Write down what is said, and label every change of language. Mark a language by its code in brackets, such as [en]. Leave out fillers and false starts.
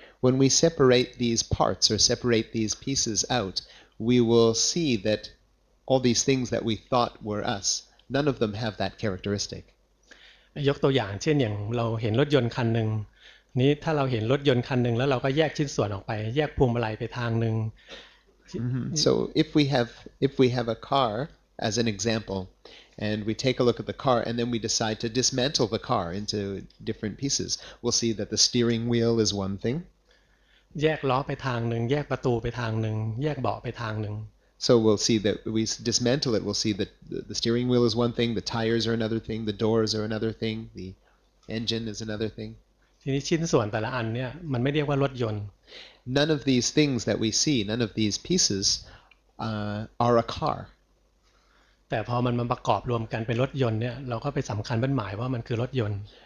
[en] When we separate these parts or separate these pieces out, we will see that all these things that we thought were us, none of them have that characteristic. [th] ยกตัวอย่างเช่นอย่างเราเห็นรถยนต์คันหนึ่งนี้ถ้าเราเห็นรถยนต์คันหนึ่งแล้วเราก็แยกชิ้นส่วนออกไปแยกพวงมาลัยไปทางหนึ่ง [en] So if we have a car as an example, and we take a look at the car, and then we decide to dismantle the car into different pieces, we'll see that the steering wheel is one thing. [th] แยกล้อไปทางหนึ่งแยกประตูไปทางหนึ่งแยกเบาะไปทางหนึ่ง [en] So we'll see that we dismantle it. We'll see that the steering wheel is one thing, the tires are another thing, the doors are another thing, the engine is another thing. [th] ทีนี้ชิ้นส่วนแต่ละอันเนี่ยมันไม่เรียกว่ารถยนต์ [en] None of these things that we see, none of these pieces are a car. [th] แต่พอมันมาประกอบรวมกันเป็นรถยนต์เนี่ยเราก็ไปสำคัญบั้นหมายว่ามันคือรถยนต์